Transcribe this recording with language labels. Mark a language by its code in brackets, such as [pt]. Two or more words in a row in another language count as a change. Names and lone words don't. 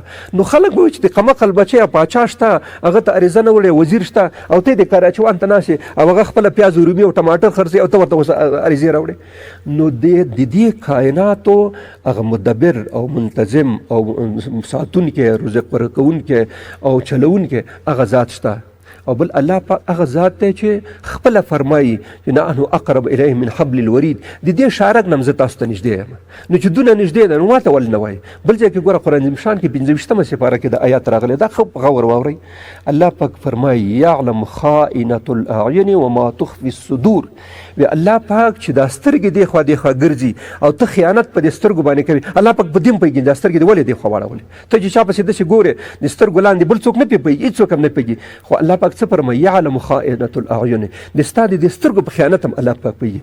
[ps] نو خلک به وایي چې د قمقل بچی پاچا شته، هغه ته عریضه نه وړي، وزیر شته، او ته د کراچیوان ته ناستې او هغه خپله پیاز و رومي او ټماټر خرڅوي او ته ورته عریضې راوړې. نو د دې کائناتو هغه مدبر او منتظم او ساتونکی، رزق ورکوونکی او چلوونکی هغه ذات شته. او بل الله پاک هغه ذات دی چې خپله فرمایي چې [ar] نحن اقرب الیه من حبل الورید. [ps] د دې شارک نه زه تاسو ته نږدې یم. نو چې دونه نږدې ده نو ما ته ولې نه وایي؟ بل ځای کې ګوره قرآن شان کې 25مه سپاره کې د آیات راغلی، دا ښه په غور واورئ. الله پاک فرمایي [ar] یعلم خائنة الاعین وما تخفي الصدور. [ps] الله پاک چې دا سترګې دی خوا دی خوا ګرځي او ته خیانت په دې سترګو باندې کوي، الله پاک په دې هم پوهېږي دا سترګې دې ولې دی خوا واړولې. ته چې چا پسې داسې ګورې د سترګو لاندې بل څوک نه پې پوهېږي، هېڅوک هم نه پوهېږي. خو الله پاک څه فرمایي [ar] یعلم خائنة الاعین، [ps] د ستا د دې سترګو په خیانت هم الله پاک پوهېږي.